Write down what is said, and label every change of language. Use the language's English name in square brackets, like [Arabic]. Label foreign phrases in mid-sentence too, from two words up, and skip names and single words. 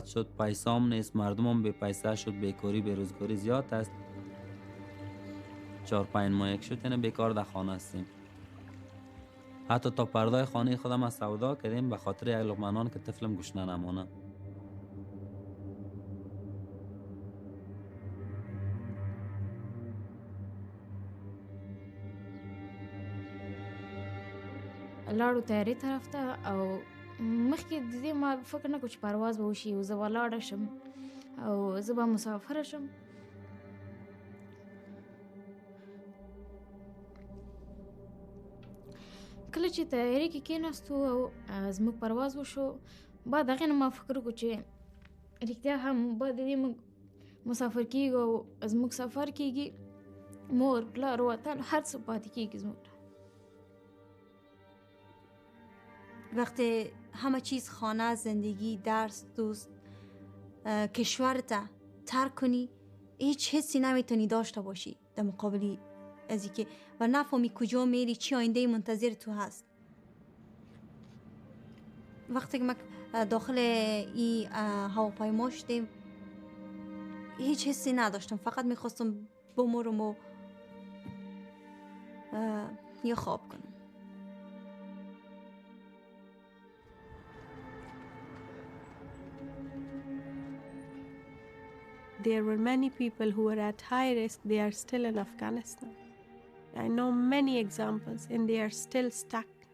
[Persian] شد پیسام نیست مردمم بی پیسه شد بیکاری بیروزگاری زیاد است 4-5 ماه یک شد یعنی بیکار در خانه هستیم حتی تا پردای خانه خودم از سودا کردیم به خاطر یک لقمه نان که طفلم گشنه نمانه [Pashto] لاړو تیاری طرف ته او مخکې د دې ما فکر نه کوم چې پرواز به وشي او زه به لاړه شم او زه به مسافره شم کله چې تیاری کې کېناستو او زموږ پرواز وشو بعد هغې نه ما فکر وکړو چې رښتیا هم بعد د دې موږ مسافر کېږو او زموږ سفر کېږي مور پلار وطن هر څه پاتې کېږي زموږ [Persian] وقتی همه چیز خانه زندگی درس دوست کشورت ترک کنی هیچ حسی نمیتونی داشته باشی در مقابلی از اینکه و نفهمی کجا میری چی آینده منتظر تو هست وقتی که ما داخل این هواپیما شدیم هیچ حسی نداشتم فقط میخواستم بمرم و یا خواب کنم [English] There were many people who were at high risk. They are still in Afghanistan. I know many examples and they are still stuck.